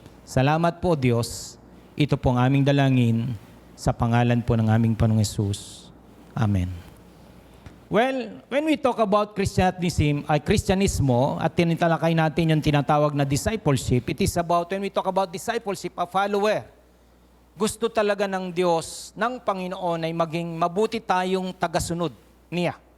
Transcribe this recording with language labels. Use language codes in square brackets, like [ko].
[tl] Salamat po, Diyos. Ito po ang aming dalangin sa pangalan po ng aming Panginoong Hesus. Amen. [en] Well, when we talk about [tl] Kristyanismo at tinitalakay natin yung tinatawag na [en] discipleship, it is about, when we talk about discipleship, a follower. [tl] Gusto talaga ng Diyos, ng Panginoon ay maging mabuti tayong tagasunod niya.